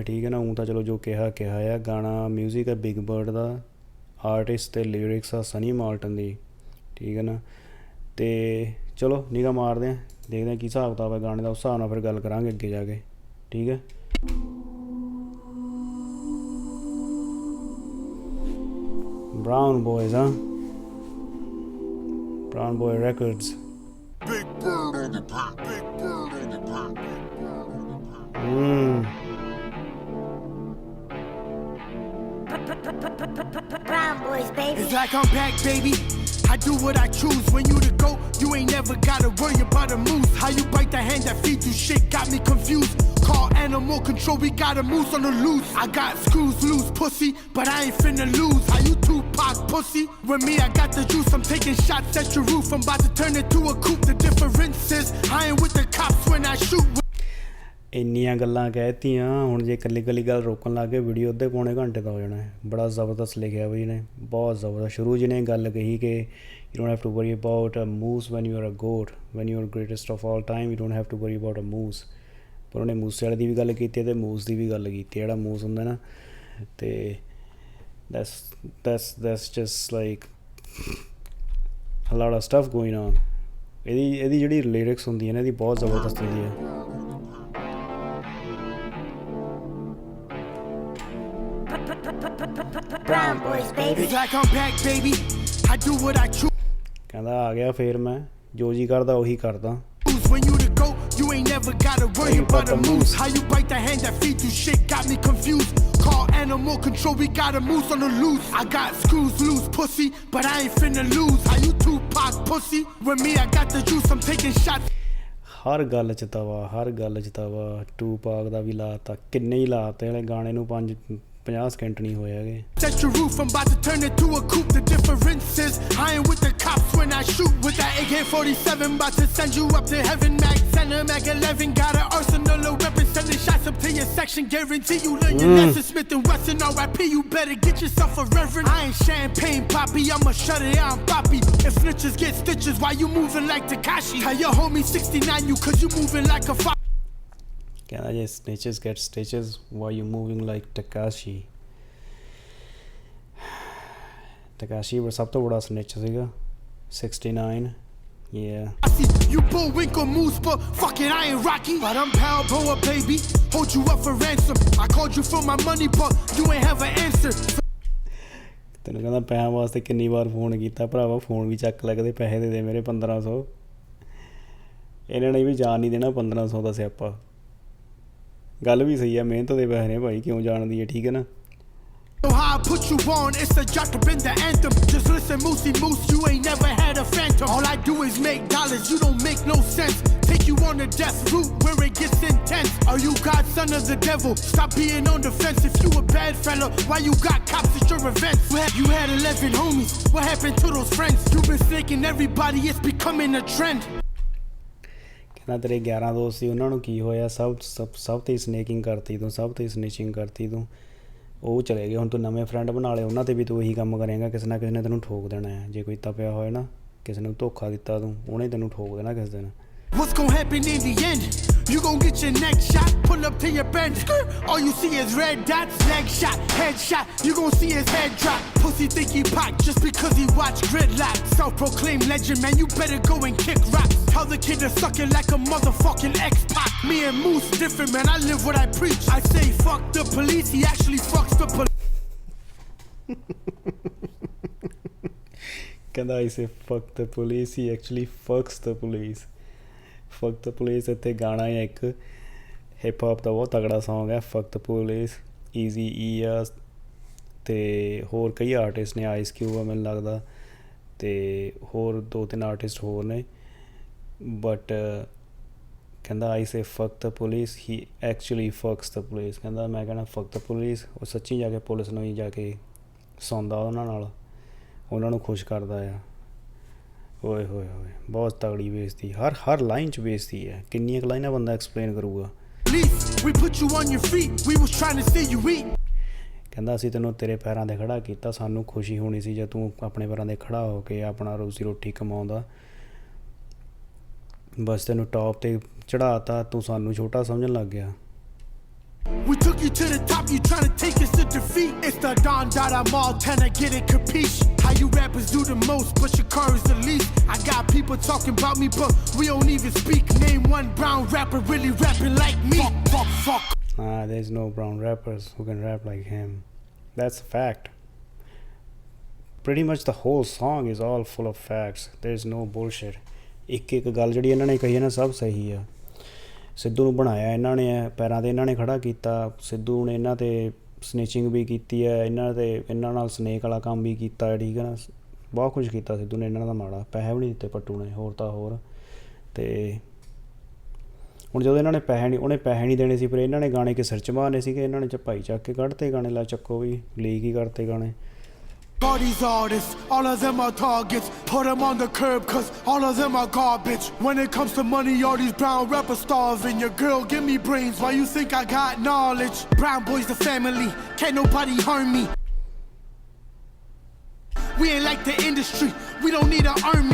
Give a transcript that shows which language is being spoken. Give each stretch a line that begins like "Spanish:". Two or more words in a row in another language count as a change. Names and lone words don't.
Hindi: ठीक है ना, ऊँ तो चलो जो कहा है। गाना म्यूजिक है बिग बर्ड का,
Punjabi: ਆਰਟਿਸਟ ਤੇ ਲਿਰਿਕਸ ਆ ਸਨੀ ਮਾਲਟਨ ਦੀ।
Hindi: ठीक है ना, तो चलो निगाह मारते हैं देखते हैं की हिसाब किताब है गाने का,
Punjabi: ਉਸ ਹਿਸਾਬ ਨਾਲ ਫਿਰ ਗੱਲ ਕਰਾਂਗੇ ਅੱਗੇ ਜਾਕੇ।
Hindi: ठीक है, ब्राउन बॉयज़ हाँ,
English: Brown Boy Records. Big bird on the pop, big bird on the pop, big bird on the pop. Brown Boys, baby. It's like I'm back, baby. I do what I choose. When you the GOAT, you ain't never gotta worry about a moose. How you bite the hand that feeds you shit got me confused. Call animal control, we got a moose on the loose. I got screws loose, pussy, but I ain't finna lose. How you Tupac, pussy? With me, I got the juice. I'm taking shots at your roof. I'm about to turn it to a coupe. The difference is I ain't with the cops when I shoot.
Punjabi: ਇੰਨੀਆਂ ਗੱਲਾਂ ਕਹਿਤੀਆਂ ਹੁਣ ਜੇ ਇਕੱਲੀ ਗੱਲ ਰੋਕਣ ਲੱਗ ਗਏ ਵੀਡੀਓ ਅੱਧੇ ਪੌਣੇ ਘੰਟੇ ਦਾ ਹੋ ਜਾਣਾ ਹੈ। ਬੜਾ ਜ਼ਬਰਦਸਤ ਲਿਖਿਆ ਬਈ ਇਹਨੇ, ਬਹੁਤ ਜ਼ਬਰਦਸਤ। ਸ਼ੁਰੂ ਜਿਹਨੇ ਗੱਲ ਕਹੀ ਕਿ
English: you don't have to worry about a moose when you are a goat, when you are greatest of all time, you don't have to worry about a moose.
Punjabi: ਪਰ ਉਹਨੇ ਮੂਸੇ ਵਾਲੇ ਦੀ ਵੀ ਗੱਲ ਕੀਤੀ ਅਤੇ ਮੂਸ ਦੀ ਵੀ ਗੱਲ ਕੀਤੀ। ਜਿਹੜਾ ਮੂਸ ਹੁੰਦਾ ਨਾ ਅਤੇ
English: that's just like a lot of stuff going on।
Punjabi: ਇਹਦੀ ਜਿਹੜੀ ਲਿਰਿਕਸ ਹੁੰਦੀ ਹੈ ਨਾ ਇਹਦੀ ਬਹੁਤ ਜ਼ਬਰਦਸਤ ਹੁੰਦੀ ਹੈ।
English: Brown Boys, baby. It's like I'm back, baby. I do what I choose.
Punjabi: ਕਹਿੰਦਾ ਆ ਗਿਆ ਫਿਰ ਮੈਂ ਜੋ ਜੀ ਕਰਦਾ ਉਹੀ ਕਰਦਾ।
English: When you the GOAT, you ain't never gotta worry about a moose. How you bite the hand that feeds you shit got me confused. Call animal control, we got a moose on the loose. I got screws loose, pussy, but I ain't finna lose. How you Tupac, pussy? With me, I got the juice. I'm taking shots.
Punjabi: ਹਰ ਗੱਲ 'ਚ ਤਵਾ ਟੂਪਾਕ ਦਾ ਵੀ ਲਾਤਾ, ਕਿੰਨੇ ਹੀ ਲਾਤੇ ਵਾਲੇ ਗਾਣੇ ਨੂੰ 50 ਸਕਿੰਟ ਨਹੀਂ ਹੋਏ ਹੈਗੇ।
English: Set your roof, I'm about to turn it to a coupe. The difference is I ain't with the cops when I shoot with that AK-47. About to send you up to heaven. Mag 10, Mag 11, got an arsenal of weapons. Sending shots up to your section. Guarantee you learn your lesson. Smith and Wesson, RIP. You better get yourself a reverend. I ain't champagne poppy, I'ma shut it down, poppy. If snitches get stitches, why you moving like Tekashi? Tell your homie 69 you, cause you moving like a fox.
Punjabi: ਕਹਿੰਦਾ ਜੇ
English: snitches get stitches why you moving like Tekashi।
Punjabi: Tekashi ਸਭ ਤੋਂ ਬੜਾ snitch ਸੀਗਾ 69।
English: Yeah, you bullwinkle moose, but fuck it, I ain't Rocky. But I'm Balboa, baby. Hold you up for ransom. I called you for my money, but you ain't have an answer.
Punjabi: ਤੈਨੂੰ ਕਹਿੰਦਾ ਪੈਸਿਆਂ ਵਾਸਤੇ ਕਿੰਨੀ ਵਾਰ ਫੋਨ ਕੀਤਾ ਭਰਾਵਾ, ਫੋਨ ਵੀ ਚੱਕ ਲੱਗਦੇ, ਪੈਸੇ ਦੇ ਮੇਰੇ 1500। ਇਹਨਾਂ ਨੇ ਵੀ ਜਾਣ ਨਹੀਂ ਦੇਣਾ 1500 ਦਾ ਸਿਆਪਾ। ਗੱਲ ਵੀ ਸਹੀ ਆ, ਮਿਹਨਤ ਦੇ ਪੈਸੇ ਨੇ ਭਾਈ, ਕਿਉਂ ਜਾਣਦੀ ਹੈ। ਠੀਕ ਹੈ ਨਾ,
English: Know how I put you on, it's a jot up in the anthem. Just listen, Moosey Moose, you ain't never had a phantom. All I do is make dollars, you don't make no sense. Take you on the death route where it gets intense. Are you God, son of the devil? Stop being on the fence. If you a bad fella, why you got cops at your events? You had 11 homies, what happened to those friends? You been snaking everybody, it's becoming a trend.
Punjabi: ਕਹਿੰਦਾ ਤੇਰੇ 11 ਦੋਸਤ ਸੀ, ਉਹਨਾਂ ਨੂੰ ਕੀ ਹੋਇਆ? ਸਭ ਤੇ ਸਨੇਕਿੰਗ ਕਰਤੀ ਤੂੰ, ਸਭ ਤੇ ਸਨੇਚਿੰਗ ਕਰਤੀ ਤੂੰ, ਉਹ ਚਲੇ ਗਏ। ਹੁਣ ਤੂੰ ਨਵੇਂ ਫਰੈਂਡ ਬਣਾ ਲਏ, ਉਹਨਾਂ 'ਤੇ ਵੀ ਤੂੰ ਇਹੀ ਕੰਮ ਕਰੇਂਗਾ। ਕਿਸੇ ਨਾ ਕਿਸੇ ਨੇ ਤੈਨੂੰ ਠੋਕ ਦੇਣਾ ਹੈ। ਜੇ ਕੋਈ ਤਪਿਆ ਹੋਇਆ ਨਾ, ਕਿਸੇ ਨੂੰ ਧੋਖਾ ਦਿੱਤਾ ਤੂੰ, ਉਹਨੇ ਤੈਨੂੰ ਠੋਕ ਦੇਣਾ ਕਿਸੇ ਦਿਨ।
English: What's gonna happen in the end? You gon' get your neck shot, pull up to your bench. All you see is red dots, leg shot, head shot. You gon' see his head drop. Pussy think he pop just because he watch gridlock. Self-proclaimed legend, man, you better go and kick rocks. Tell the kid to suck it like a motherfucking X-Pac. Me and Moose different, man, I live what I preach. I say fuck the police, he actually fucks the police. ਕਹਿੰਦਾ I say fuck the police, he actually fucks the police. fuck the police
Punjabi: ਇੱਥੇ ਗਾਣਾ ਹੈ ਇੱਕ
English: hip hop
Punjabi: ਦਾ ਬਹੁਤ ਤਗੜਾ ਸੌਂਗ ਹੈ
English: fuck the police,
Punjabi: ਈਜ਼ੀ ਈ ਆ ਅਤੇ ਹੋਰ ਕਈ ਆਰਟਿਸਟ ਨੇ, ਆਈਸ ਕਿਊਬ ਆ ਮੈਨੂੰ ਲੱਗਦਾ, ਅਤੇ ਹੋਰ 2-3 ਆਰਟਿਸਟ ਹੋਰ ਨੇ, ਬਟ ਕਹਿੰਦਾ
English: I say fuck the police, he actually fucks the police.
Punjabi: ਕਹਿੰਦਾ ਮੈਂ ਕਹਿਣਾ
English: fuck the police,
Punjabi: ਉਹ ਸੱਚੀ ਜਾ ਕੇ ਪੁਲਿਸ ਨੂੰ ਹੀ ਜਾ ਕੇ ਸੌਂਦਾ ਉਹਨਾਂ ਨਾਲ, ਉਹਨਾਂ ਨੂੰ ਖੁਸ਼ ਕਰਦਾ ਆ। ਓਏ ਹੋਏ ਹੋਏ ਬਹੁਤ ਤਗੜੀ ਬੇਇੱਜ਼ਤੀ, ਹਰ ਲਾਈਨ 'ਚ ਬੇਇੱਜ਼ਤੀ ਹੈ। ਕਿੰਨੀਆਂ ਕੁ ਲਾਈਨਾਂ ਬੰਦਾ ਐਕਸਪਲੇਨ ਕਰੂਗਾ। ਕਹਿੰਦਾ ਅਸੀਂ ਤੈਨੂੰ ਤੇਰੇ ਪੈਰਾਂ 'ਤੇ ਖੜ੍ਹਾ ਕੀਤਾ, ਸਾਨੂੰ ਖੁਸ਼ੀ ਹੋਣੀ ਸੀ ਜੇ ਤੂੰ ਆਪਣੇ ਪੈਰਾਂ 'ਤੇ ਖੜ੍ਹਾ ਹੋ ਕੇ ਆਪਣਾ ਰੋਜ਼ੀ ਰੋਟੀ ਕਮਾਉਂਦਾ, ਬਸ ਤੈਨੂੰ ਟੌਪ 'ਤੇ ਚੜ੍ਹਾ ਤਾ, ਤੂੰ ਸਾਨੂੰ ਛੋਟਾ ਸਮਝਣ ਲੱਗ ਗਿਆ।
English: We took you to the top, you tryna take us to defeat. It's the Don Dada Malton, I get it, capiche? How you rappers do the most, but your car is the least. I got people talking about me, but we don't even speak. Name one brown rapper really rapping like me. Fuck. There's no brown rappers who can rap like him. That's a fact. Pretty much the whole song is all full of facts. There's no bullshit.
Punjabi: ਇੱਕ ਗੱਲ ਜਿਹੜੀ ਇਹਨਾਂ ਨੇ ਕਹੀ ਹੈ ਨਾ, ਸਭ ਸਹੀ ਆ। ਸਿੱਧੂ ਨੂੰ ਬਣਾਇਆ ਇਹਨਾਂ ਨੇ, ਪੈਰਾਂ 'ਤੇ ਇਹਨਾਂ ਨੇ ਖੜ੍ਹਾ ਕੀਤਾ। ਸਿੱਧੂ ਨੇ ਇਹਨਾਂ 'ਤੇ ਸਨੇਚਿੰਗ ਵੀ ਕੀਤੀ ਹੈ, ਇਹਨਾਂ ਨਾਲ ਸਨੇਕ ਵਾਲਾ ਕੰਮ ਵੀ ਕੀਤਾ ਹੈ, ਠੀਕ ਹੈ ਨਾ, ਬਹੁਤ ਕੁਛ ਕੀਤਾ ਸਿੱਧੂ ਨੇ ਇਹਨਾਂ ਦਾ ਮਾੜਾ। ਪੈਸੇ ਵੀ ਨਹੀਂ ਦਿੱਤੇ ਪੱਟੂ ਨੇ, ਹੋਰ ਤਾਂ ਹੋਰ। ਅਤੇ ਹੁਣ ਜਦੋਂ ਇਹਨਾਂ ਨੇ ਉਹਨੇ ਪੈਸੇ ਨਹੀਂ ਦੇਣੇ ਸੀ, ਫਿਰ ਇਹਨਾਂ ਨੇ ਗਾਣੇ ਕਿਸੇ ਸਿਰ 'ਚ ਮਾਰਨੇ ਸੀਗੇ, ਇਹਨਾਂ ਨੇ ਭਾਈ ਚੱਕ ਕੇ ਕੱਢਤੇ ਗਾਣੇ, ਲਾ ਚੱਕੋ ਵੀ ਲੀਕ ਹੀ ਕਰਤੇ ਗਾਣੇ।
English: All these artists, all of them are targets. Put them on the curb, cause all of them are garbage. When it comes to money, all these brown rappers starving. Your girl give me brains, why you think I got knowledge? Brown boys the family, can't nobody harm me. We ain't like the industry, we don't need an army.